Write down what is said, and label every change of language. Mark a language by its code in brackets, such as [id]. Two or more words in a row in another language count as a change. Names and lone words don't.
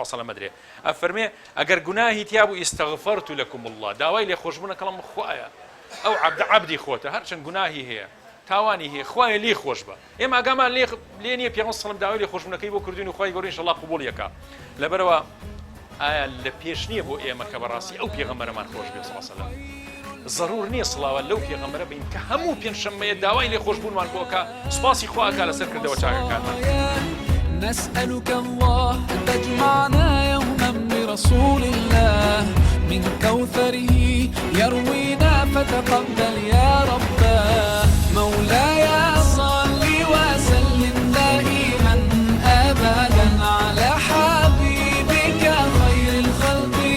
[ar] الله علیه و سلم [ckb] مدرێ ئەفەرمێ ئەگەر گوناهی تیا بوو [ar] ئیستەغفەرت لەکم الله [ckb] داوای لێخۆشبوونە کەڵم خوایە ئەو عەبدی خۆتە هەرچەند گوناهی هەیە تاوانی هەیە خوایە لێ خۆش بە ئێمە ئاگامان لێ نییە پێغەمبەر [ar] صلی الله علیه و سلم [ckb] داوای لێخۆشبوونەکەی بۆ کردوین و خوای گەورەی ئینشاءالله قبوڵ یەکا لەبەرەوە ئایا لە پێش نییە بۆ ئێمە کە بەڕاستی ئەو پێغەمبەرمان خۆش بێت [ar] صلی الله علیه و سلم [ckb] ضرور نییە سڵاوە لەو پێغەمبەرە بین کە هەموو پێنجشەممەیە داوای لێخۆشبوونمان بۆکە سوپاسی خوا ئەکا لەسەر کردەوە چاکەکانمان [ar] نسألك الله أن تجمعنا يوما برسول الله من كوثره يروينا فتقبل يا رباه مولاي صل وسلم دائما أبدا على حبيبك خير الخلق